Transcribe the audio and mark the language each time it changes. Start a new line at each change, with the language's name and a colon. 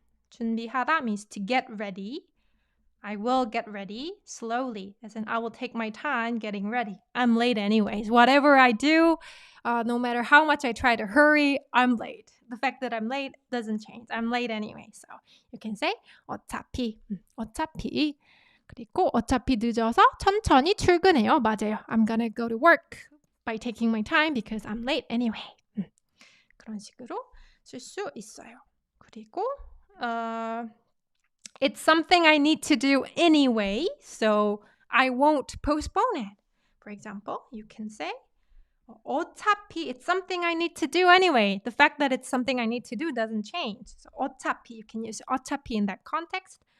English: 준비하다 means to get ready. I will get ready slowly, as in I will take my time getting ready. I'm late anyways. Whatever I do, no matter how much I try to hurry, I'm late. The fact that I'm late doesn't change. I'm late anyway. So you can say 어차피.
Korean: 그리고 어차피 늦어서 천천히 출근해요. 맞아요.
English: I'm gonna go to work by taking my time because I'm late anyway.
Korean: 그런 식으로 쓸 수 있어요.
English: 그리고 it's something I need to do anyway, so I won't postpone it. For example, you can say 어차피, it's something I need to do anyway. The fact that it's something I need to do doesn't change. So 어차피, you can use 어차피 in that context.